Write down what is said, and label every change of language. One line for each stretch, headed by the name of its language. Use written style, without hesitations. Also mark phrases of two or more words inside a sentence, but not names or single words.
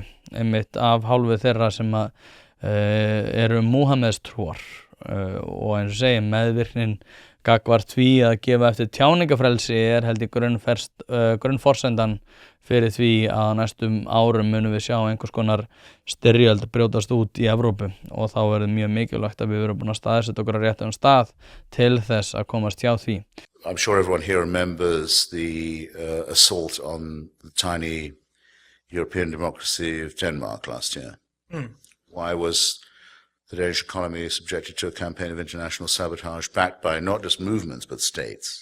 Icelandic: einmitt af hálfu þeirra sem eru Múhameðstrúar og eins og segi meðvirknin gagvart því að gefa eftir tjáningafrelsi held ég grunnforsendan fyrir því að næstum árum munum við sjá einhvers konar styrjöld brjótast út í Evrópu og þá verður mjög mikilvægt að við verum búin að staðsetja okkur á réttum stað til þess að komast hjá því.
English: I'm sure everyone here remembers the assault on the tiny European democracy of Denmark last year. Why was the Danish economy subjected to a campaign of international sabotage backed by not just movements but states?